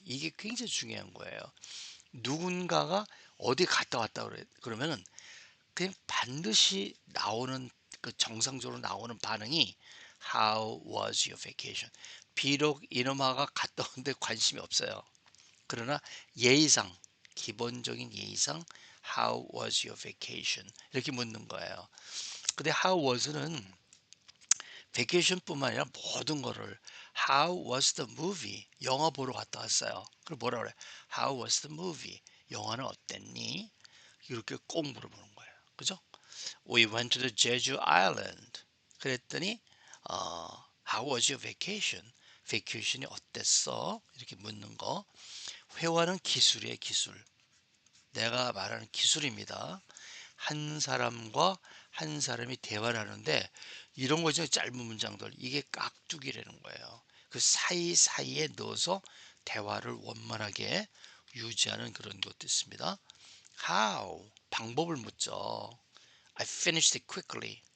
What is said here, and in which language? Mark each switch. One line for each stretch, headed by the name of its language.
Korean: 이게 굉장히 중요한 거예요. 누군가가 어디 갔다 왔다 그러면은 그냥 반드시 나오는 그 정상적으로 나오는 반응이
English: How was your vacation?
Korean: 비록 이놈아가 갔다 온데 관심이 없어요. 그러나 예의상 기본적인 예의상
English: How was your vacation?
Korean: 이렇게 묻는 거예요. 근데 How was는 vacation뿐만 아니라 모든 거를
English: How was the movie?
Korean: 영화 보러 갔다 왔어요. 그럼 뭐라 그래?
English: How was the movie?
Korean: 영화는 어땠니? 이렇게 꼭 물어보는 거예요. 그죠?
English: We went to the Jeju Island.
Korean: 그랬더니
English: How was your vacation?
Korean: vacation이 어땠어? 이렇게 묻는 거. 회화는 기술이에요, 기술. 내가 말하는 기술입니다. 한 사람과 한 사람이 대화를 하는데 이런 거죠. 짧은 문장들. 이게 깍두기라는 거예요. 그 사이사이에 넣어서 대화를 원만하게 유지하는 그런 것도 있습니다. How? 방법을 묻죠.
English: I finished it quickly.